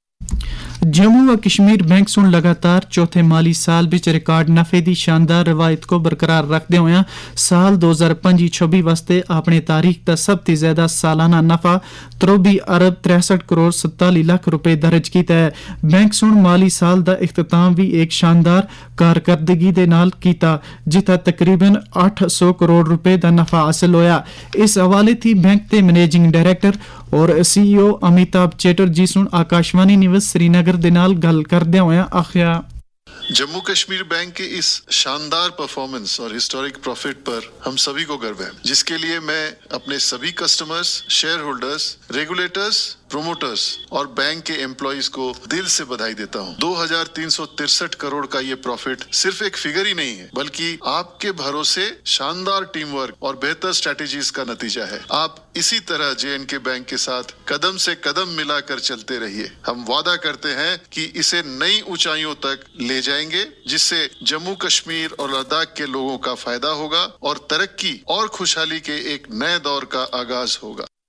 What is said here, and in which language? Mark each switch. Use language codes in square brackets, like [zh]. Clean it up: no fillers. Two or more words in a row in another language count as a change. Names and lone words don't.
[doi] جموں و کشمیر بینک سن لگاتار چوتھے مالی سال بچ ریکارڈ نفے دی شاندار روایت کو برقرار رکھدے ہوئے سال 2025-26 واسطے اپنے تاریخ دا سب تی زیادہ سالانہ نفع 23 ارب 63 کروڑ 47 لاکھ روپے درج کیتا ہے بینک سن مالی سال دا اختتام بھی ایک شاندار کارکردگی دے نال کیتا جتھا تقریباً 800 کروڑ روپے دا نفع حاصل ہویا اس حوالے تھی بینک دے [en] Managing Director [doi] اور CEO امیتابھ چیٹرجی سن آکاشوانی نیوز سری نگر دے نال گل کردے ہوئے آخیا [hi] जम्मू कश्मीर बैंक के इस शानदार परफॉर्मेंस और [en] historic profit [hi] पर हम सभी को गर्व है जिस के लिए मैं अपने सभी [en] customers shareholders regulators promoters [hi] और बैंक के एम्प्लॉईज़ को दिल से बधाई देता हूँ 2363 करोड़ का यह प्रॉफिट सिर्फ एक फिगर ही नहीं है बल्कि आप के भरोसे शानदार [en] team work [hi] और बेहतर स्ट्रैटेजीज़ का नतीजा है आप इसी तरह JNK बैंक के साथ क़दम से क़दम मिला कर चलते रहिए हम वादा करते हैं कि इसे नई ऊँचाइयों तक ले जाएँगे जिस से जम्मू कश्मीर और लद्दाख के लोगों का फ़ायदा होगा और तरक़्क़ी और ख़ुशहाली के एक नए दौर का आग़ाज़ होगा